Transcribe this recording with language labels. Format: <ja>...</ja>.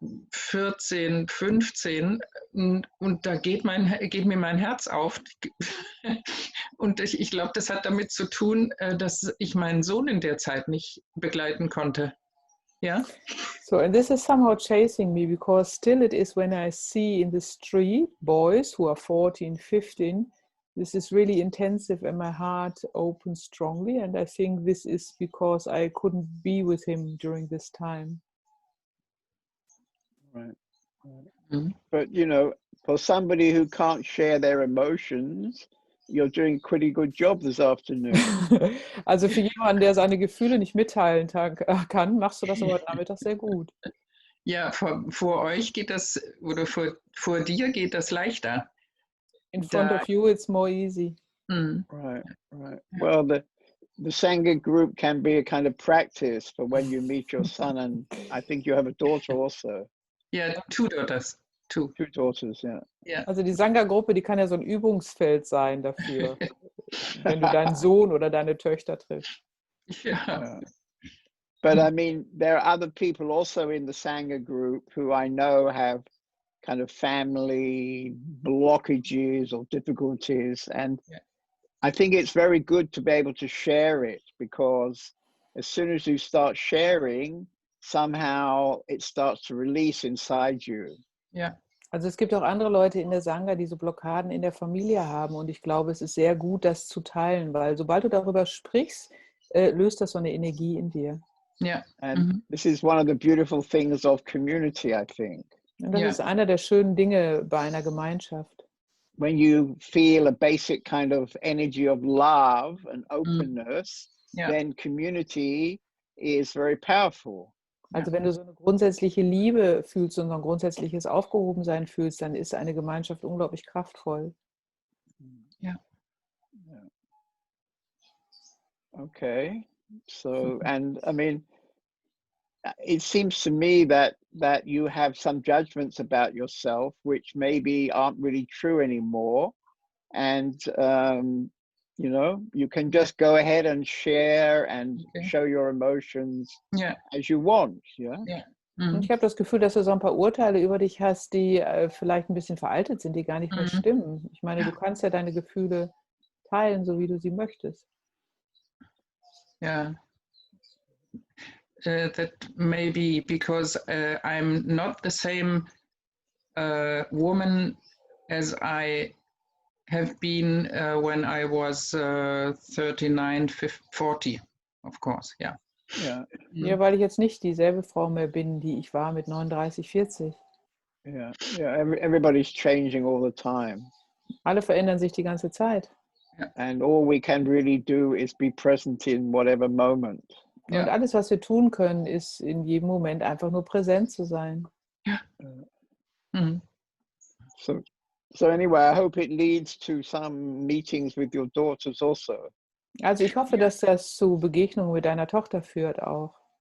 <de>14, 15 und da geht mir mein Herz auf. Und ich glaube, das hat damit zu tun, dass ich meinen Sohn in der Zeit nicht begleiten konnte. Ja?</de> <en>So, and this is somehow chasing me because still it is when I see in the street boys who are 14, 15, this is really intensive and my heart opens strongly. And I think this is because I couldn't be with him during this time. Right. But, you know, for somebody who can't share their emotions, you're doing a pretty good job this afternoon.</en> <de>Also für jemanden, der seine Gefühle nicht mitteilen kann, machst du das aber heute Nachmittag sehr gut. Ja, vor euch geht das, oder vor dir geht das leichter.</de> <en>In front of you, it's more easy. Right. Well, the Sangha group can be a kind of practice for when you meet your son, and I think you have a daughter also. Ja, 2 daughters. 2 daughters, yeah.</en> <de>Ja. Also die Sangha-Gruppe, die kann ja so ein Übungsfeld sein dafür, wenn du deinen Sohn oder deine Töchter triffst. Ja.</de> <en>But I mean, there are other people also in the Sangha group who I know have kind of family blockages or difficulties. And I think it's very good to be able to share it, because as soon as you start sharing, somehow it starts to release inside you.</en> <de>Ja. Also es gibt auch andere Leute in der Sangha, die so Blockaden in der Familie haben. Und ich glaube, es ist sehr gut, das zu teilen, weil sobald du darüber sprichst, löst das so eine Energie in dir. Ja.</de> <en>And this is one of the beautiful things of community, I think.</en> <de>Und das ist einer der schönen Dinge bei einer Gemeinschaft.</de> <en>When you feel a basic kind of energy of love and openness, then community is very powerful.</en> <de>Also wenn du so eine grundsätzliche Liebe fühlst und so ein grundsätzliches Aufgehobensein fühlst, dann ist eine Gemeinschaft unglaublich kraftvoll. Ja.</de> <en>Okay. So, and I mean, it seems to me that you have some judgments about yourself which maybe aren't really true anymore, and you know, you can just go ahead and share and show your emotions as you want.</en> <de>Und ich habe das Gefühl, dass du so ein paar Urteile über dich hast, die vielleicht ein bisschen veraltet sind, die gar nicht mehr stimmen. Ich meine, du kannst ja deine Gefühle teilen, so wie du sie möchtest. Ja.</de> <en>That maybe because I'm not the same woman as I have been when I was 39, 40, of course, yeah.</en> <de>Ja, weil ich jetzt nicht dieselbe Frau mehr bin, die ich war mit 39, 40.</de> <en>Everybody's changing all the time.</en> <de>Alle verändern sich die ganze Zeit.</de> <en>And all we can really do is be present in whatever moment.</en> <de>Und alles, was wir tun können, ist in jedem Moment einfach nur präsent zu sein.</de> <en>So anyway, I hope it leads to some meetings with your daughters also.</en> <de>Also ich hoffe, dass das zu Begegnungen mit deiner Tochter führt auch.</de>